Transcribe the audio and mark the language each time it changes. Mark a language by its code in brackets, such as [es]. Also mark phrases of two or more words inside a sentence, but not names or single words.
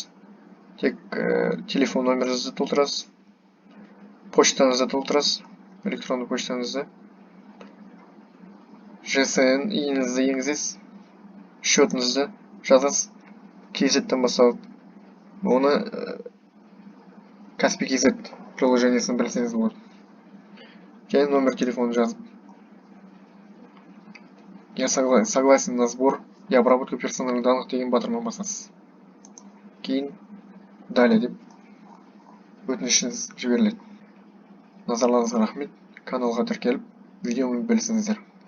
[kk] Тек телефон нөміріңізді толтырасыз, почтаңызды толтырасыз, электронды почтаңызды, ЖСН иіңізді енгізесіз, счетыңызды жазасыз, KZ-тен басталады. Оны Каспий KZ приложениесін білсеңіз болады. Және номер телефонын жазып. [ru] Я согласен на сбор и обработку персональных данных [kk] деген батырма басасыз. Кейін далее деп өтінішіңіз жіберіледі. Назарларыңызға рахмет. Каналға тіркеліп, видеоны бөлісіңіздер.